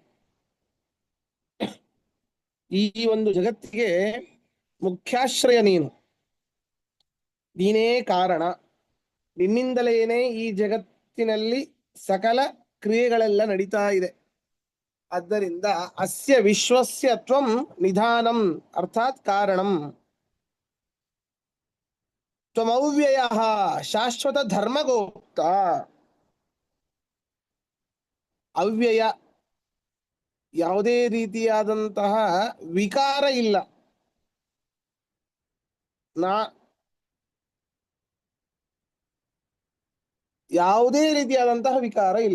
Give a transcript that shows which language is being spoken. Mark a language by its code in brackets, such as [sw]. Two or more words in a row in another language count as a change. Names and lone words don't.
[kn] ಈ ಒಂದು ಜಗತ್ತಿಗೆ ಮುಖ್ಯಾಶ್ರಯ ನೀನು. ನೀನೇ ಕಾರಣ. ನಿನ್ನಿಂದಲೇನೆ ಈ ಜಗತ್ತಿನಲ್ಲಿ ಸಕಲ ಕ್ರಿಯೆಗಳೆಲ್ಲ ನಡೀತಾ ಇದೆ. ಆದ್ದರಿಂದ [sa] ಅಸ್ಯ ವಿಶ್ವಸ್ಯ ತ್ವಂ ನಿಧಾನಂ ಅರ್ಥಾತ್ ಕಾರಣಂ. ತ್ವಮವ್ಯಯಃ ಶಾಶ್ವತ ಧರ್ಮಗೋಪ್ತ. [kn] ಅವ್ಯಯ, ಯಾವುದೇ ರೀತಿಯಾದಂತಹ ವಿಕಾರ ಇಲ್ಲ. ಯಾವುದೇ ರೀತಿಯಾದಂತಹ ವಿಕಾರ ಇಲ್ಲ.